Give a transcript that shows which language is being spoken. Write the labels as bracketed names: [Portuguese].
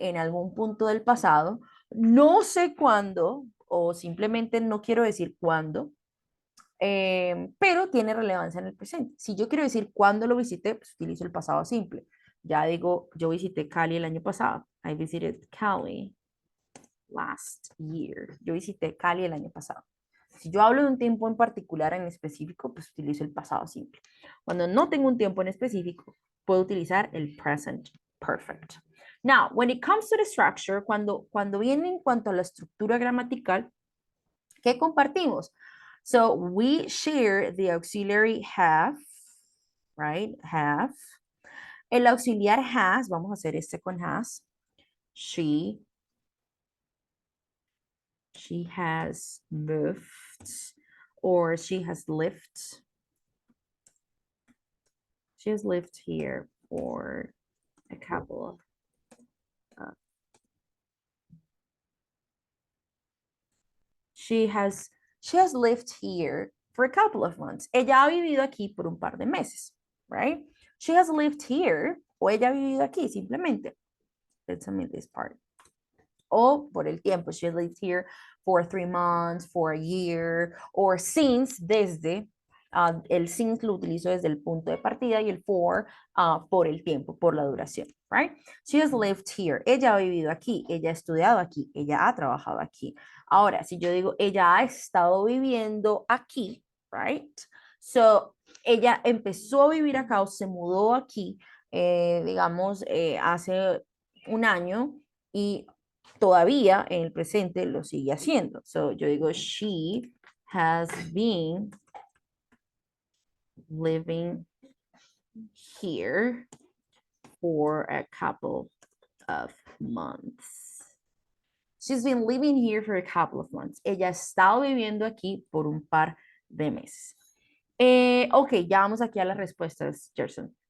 [Spanish] En algún punto del pasado. No sé cuándo, o simplemente no quiero decir cuándo, pero tiene relevancia en el presente. Si yo quiero decir cuándo lo visité, pues utilizo el pasado simple. Ya digo, yo visité Cali el año pasado. [English] I visited Cali last year. [Spanish] Yo visité Cali el año pasado. Si yo hablo de un tiempo en particular, en específico, pues utilizo el pasado simple. Cuando no tengo un tiempo en específico, puedo utilizar el present perfect. [English] Now, when it comes to the structure, [Spanish] cuando viene en cuanto a la estructura gramatical, ¿qué compartimos? [English] So we share the auxiliary have, right? Have. [Spanish] El auxiliar has, vamos a hacer este con has. [English] She has moved, or she has lived. She has lived here for a couple of she has lived here for a couple of months. [Spanish] Ella ha vivido aquí por un par de meses, right? [English] She has lived here, [Spanish] o ella ha vivido aquí simplemente. [English] Let's omit this part. [Spanish] O por el tiempo, [English] she lived here for 3 months, for a year, or since, [Spanish] desde. El since lo utilizo desde el punto de partida y el for por el tiempo, por la duración, right? [English] She has lived here. [Spanish] Ella ha vivido aquí, ella ha estudiado aquí, ella ha trabajado aquí. Ahora, si yo digo, ella ha estado viviendo aquí, right? So, ella empezó a vivir acá o se mudó aquí, digamos, hace un año y todavía en el presente lo sigue haciendo. [English] So, [Spanish] yo digo, [English] she has been living here for a couple of months. She's been living here for a couple of months. [Spanish] Ella ha estado viviendo aquí por un par de meses. Ok, ya vamos aquí a las respuestas, Gerson.